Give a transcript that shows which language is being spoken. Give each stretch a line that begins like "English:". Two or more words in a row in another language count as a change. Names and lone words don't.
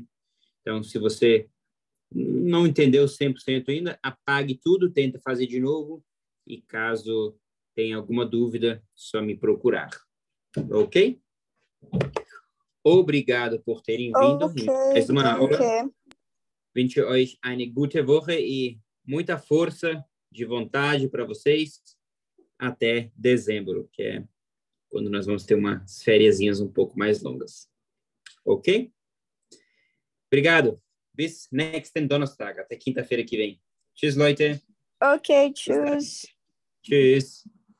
Portuguese: Então, se você não entendeu 100% ainda, apague tudo, tenta fazer de novo e caso tenha alguma dúvida, só me procurar. Ok? Obrigado por terem vindo. Ok, Mais uma aula. danke.
German: Wünsche euch eine gute Woche
Portuguese: e muita força de vontade para vocês até dezembro, que é quando nós vamos ter umas fériasinhas um pouco mais longas. Ok? Obrigado.
German: Bis nächsten Donnerstag.
Portuguese: Até quinta-feira que vem.
German: Tschüss, Leute. Ok, tschüss. Tschüss.